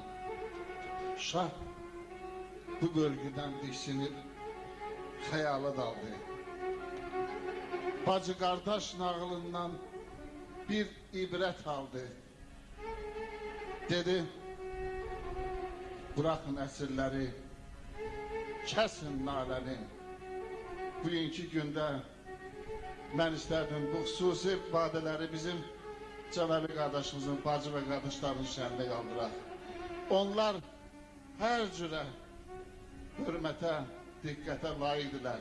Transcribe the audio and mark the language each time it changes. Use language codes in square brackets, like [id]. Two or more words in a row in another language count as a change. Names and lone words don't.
[tr] Şah bu bölgeden diksinip hayala daldı. Bacı kardeş nağılından bir ibret aldı. Dedi, bırakın esirleri, kesin naləni. [az] Bugünkü gündə mən istərdim bu xüsusi ifadələri bizim Cəməli qardaşımızın, bacı və qardaşlarının şəhərində qaldıraq. Onlar hər cürə hörmətə, diqqətə layiqdirlər.